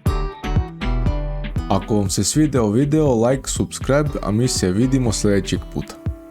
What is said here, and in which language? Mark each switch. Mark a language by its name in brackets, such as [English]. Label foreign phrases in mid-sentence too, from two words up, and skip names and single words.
[Bosnian] Ako vam se svideo video, [English] like, subscribe, [Bosnian] a mi se vidimo sljedećeg puta.